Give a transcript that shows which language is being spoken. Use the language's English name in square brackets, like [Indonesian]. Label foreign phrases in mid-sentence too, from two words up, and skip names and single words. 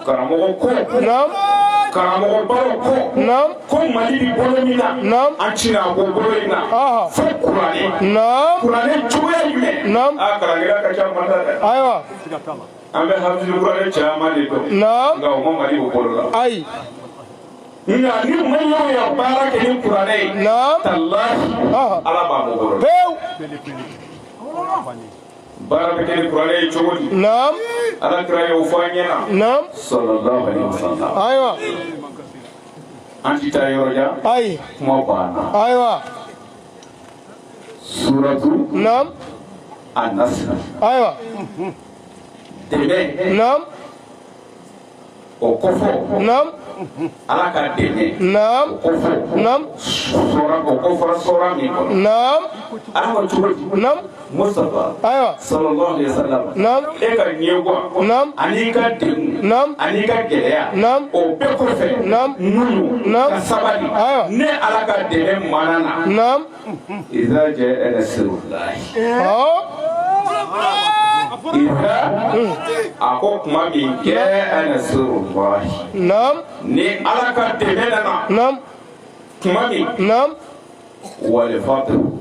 [Bambara] karamɔgɔ ko karamɔgɔ baro ko ko Mali bi bolo min na an cina ko bolo in na fo kuranɛ kuranɛ cogoya jumɛn kalankɛla ka ca mata dɛ ayiwa an bɛ hafizu kuranɛ caman de dɔn nka o ma Mali bɔ bolo la ayi nka ni Maliɲɛnw ye baara kɛ ni kuranɛ ye talahi Ala b'a bɔ bolo la baara bɛ kɛ ni kuranɛ ye cogo di Ala kira y'o fɔ an ɲɛna [Arabic] صلى الله عليه وسلم [Bambara] ayiwa an ti taa yɔrɔ jan ayi kuma banna ayiwa suratu an-Nasr ayiwa dɛmɛ o kɔfɛ Ala ka dɛmɛ o kɔfɛ o kɔfɛ sɔra min kɔnɔ Ala ma cogo di Mustafa [Arabic] صلى الله عليه وسلم [Bambara] e ka ɲɛwa ani ka degun ani ka gɛlɛya o bɛɛ kɔfɛ muɲu ka sabali ne Ala ka dɛmɛ mana na [Arabic] إذا جاء نصر الله [Bambara] a ko kuma min [Arabic] جاء نصر الله [Bambara] ni Ala ka dɛmɛ nana kuma min [Arabic] والفتح